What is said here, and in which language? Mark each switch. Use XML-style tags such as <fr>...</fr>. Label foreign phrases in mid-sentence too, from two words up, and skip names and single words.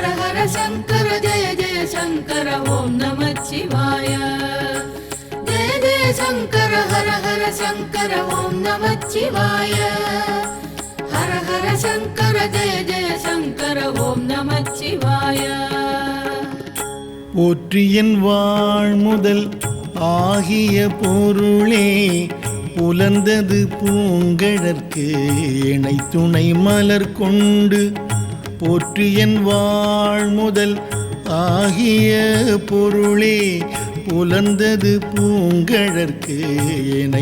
<sa>हर शंकर जय जय शंकर ओम नमः शिवाय जय जय शंकर हर हर शंकर ओम नमः शिवाय हर हर शंकर जय जय शंकर ओम नमः शिवाय</sa> <ta>போற்றியன் வாழ் முதல் ஆகிய பொருளே புலர்ந்தது பூங்கழற்கு இணை துணை மலர் கொண்டு போற்றியன் வாழ் முதல் ஆகிய பொருளே புலர்ந்தது பூங்கழற்கு இணை</ta>